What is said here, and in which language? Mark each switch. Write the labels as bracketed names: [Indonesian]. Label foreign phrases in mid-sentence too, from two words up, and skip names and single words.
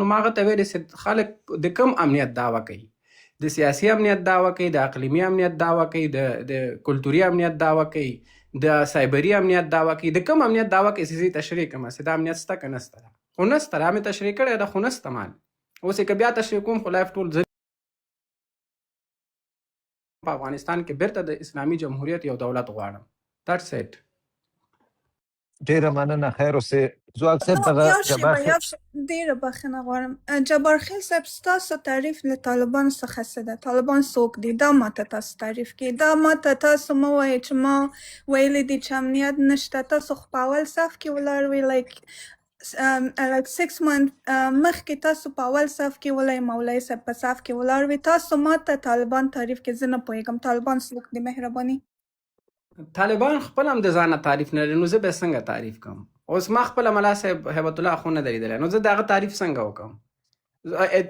[Pashto] نو ما هغه ته ویلې چې خلک د کوم امنیت دعوه کوي؟ د سیاسي امنیت دعوه کوي، د اقلیمي امنیت دعوه کوي، د کلتوري امنیت دعوه کوي، د سایبري امنیت دعوه کوي، د کوم امنیت دعوه کوي چې زه تشریح کوم چې دا امنیت شته که نشته ده؟ خو نشته ده. مې تشریح کړی ده خو نشته مال. اوس یې که بیا تشریح کوم خو لایف ټول په افغانستان کې بیرته د اسلامي جمهوریت یو دولت غواړم. [English] That's it. [Pashto] ډیره مننه. خیر اوسې زواک صاحب دغه ډیره بخښنه غواړم. جبار خیل صاحب ستاسو تعریف له طالبانو څخه څه ده؟ طالبان څوک دي؟ دا ماته تاسو تعریف کړئ. دا ماته تاسو مه وایئ چې ما ویلي دي چې امنیت نشته. تاسو خو په اول صف کې ولاړ وئ، [English] like 6 months [Pashto] مخکې تاسو په اول صف کې ولای مولوي صاحب په صف کې ولاړ وئ. تاسو ماته طالبان تعریف کړئ. زه نه پوهېږم طالبان څوک دي، مهرباني. طالبان خپل هم د ځانه تعریف نه لري، نو زه به څنګه تعریف کوم؟ اوس ما خپله ملا صاحب هیبت الله خو نه دی لیدلی، نو زه د هغه تعریف څنګه وکړم؟